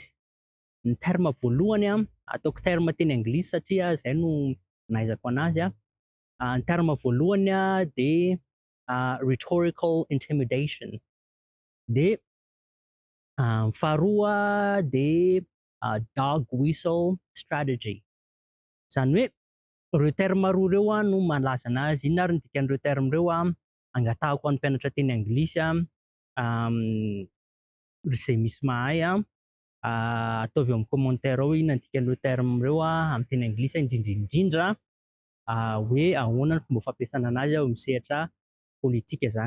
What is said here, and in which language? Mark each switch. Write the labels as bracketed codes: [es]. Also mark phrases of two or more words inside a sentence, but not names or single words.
[mg] Ny terme voalohany ataoko terme teny anglisy satria zay no nahaizako anazy ny terme voalohany de [en] rhetorical intimidation, [mg] de ny faharoa de [en] dog whistle strategy. [mg] Zany hoe reo terme roa reo no malaza anazy. Inona ary ny dikan'ireo terme reo angatahako an'ny mpianatra teny anglisy zay misy mahay ataovy eo amin'ny commentaire ao inona ny dikan'ireo terme reo amin'ny teny anglisy indrindra hoe ahoana ny fomba fampiasana anazy eo amin'ny sehatra politika zany.